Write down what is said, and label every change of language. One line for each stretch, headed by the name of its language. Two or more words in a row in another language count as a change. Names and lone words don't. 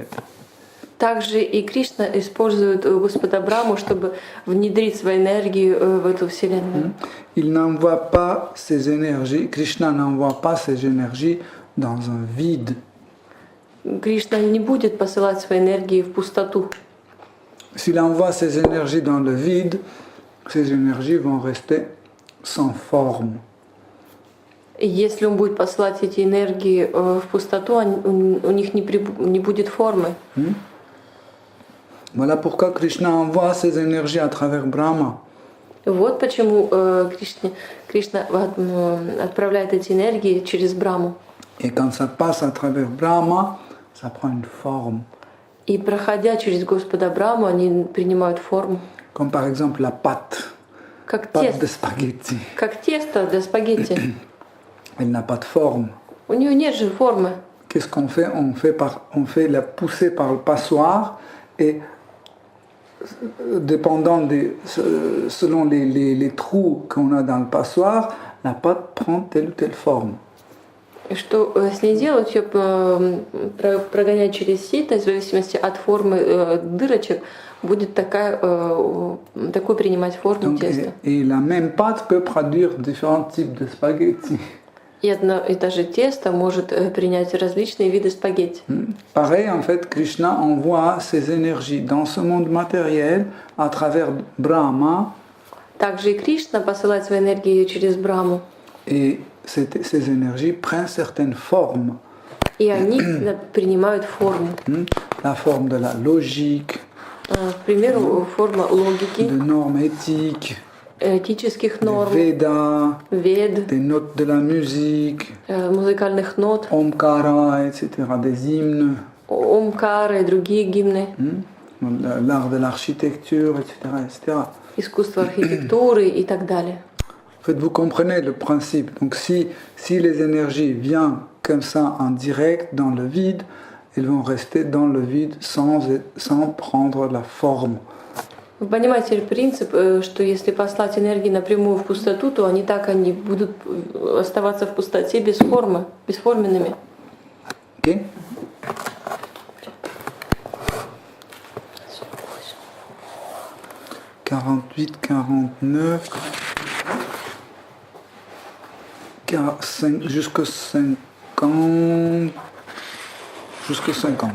Russian: Также и Кришна использует Господа Браму, чтобы внедрить свою энергию в эту вселенную.
French: Il n'envoie pas ses énergies, Krishna n'envoie pas ses énergies dans un vide.
Russian: Кришна не будет посылать свои энергии в пустоту.
French: S'il envoie ses énergies dans le vide, ces énergies vont rester sans forme.
Russian: И если он будет посылать эти энергии в пустоту, у них не будет формы.
French: Voilà pourquoi Krishna envoie ses énergies à travers Brahma.
Russian: Вот почему Кришна отправляет эти энергии через Браму.
French: Et quand ça passe à travers Brahma, ça prend une forme.
Russian: И проходя через Господа Браму, они принимают форму.
French: Comme par exemple la pâte.
Russian: Как
French: Pâte de spaghetti.
Russian: Как тесто для спагетти.
French: Elle n'a pas de forme.
Russian: У нее нет же формы.
French: Qu'est-ce qu'on fait? On fait la pousser par le passoire et dépendant selon les trous qu'on a dans le passoire, la pâte prend telle ou telle forme.
Russian: Что с ней делать? Ее прогонять через сито, в зависимости от формы дырочек, будет такой принимать форму
French: Donc,
Russian: теста.
French: Et la même pâte peut produire différents types de spaghettis.
Russian: И одно и то же тесто может принять различные виды спагетти.
French: Pareil, en fait, Krishna envoie ses énergies dans ce monde matériel à travers Brahma.
Russian: Также и Кришна посылает свои энергии через Браму.
French: Et ces énergies prennent certaines formes.
Russian: И они принимают форму.
French: La forme de la logique,
Russian: К примеру, форма логики,
French: de normes éthiques,
Russian: этических норм,
French: Veda,
Russian: вед,
French: des notes de la musique,
Russian: музыкальных нот,
French: Omkara, etc., des hymnes.
Russian: Омкара и другие гимны.
French: l'art de l'architecture, etc., etc.
Russian: искусство архитектуры и так далее.
French: En fait, vous comprenez le principe. Donc, si les énergies viennent comme ça en direct dans le vide, elles vont rester dans le vide sans prendre la forme.
Russian: Вы понимаете принцип, что если послать энергии напрямую в пустоту, то они будут оставаться в пустоте без формы, бесформенными.
French: Ok? « 48, 49, jusqu'à 50, jusqu'à 50.